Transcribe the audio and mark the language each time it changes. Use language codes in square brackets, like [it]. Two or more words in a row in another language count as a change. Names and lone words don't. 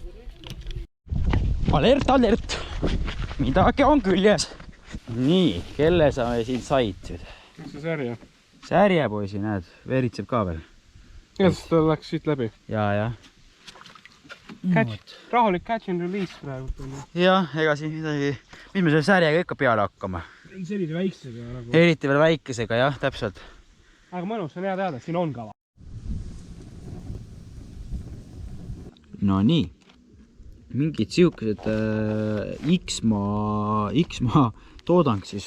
[et] Alert! Midagi on küljes. Nii, kelle sa siin said? Mis see särje? Särjepoisi, näed, veritseb ka veel. Kas ta läks siit läbi? Ja. Rahulik [en] catch and release [et] praegu. Jah, ega siin midagi. Mis me selle särjega ikka peale hakkama? Eriti väiksega. Nagu. Eriti veel väikesega, jah, täpselt. Aga mõnus, on hea teada, siin on kava. No nii. Mingid siukesed X-maa toodang siis.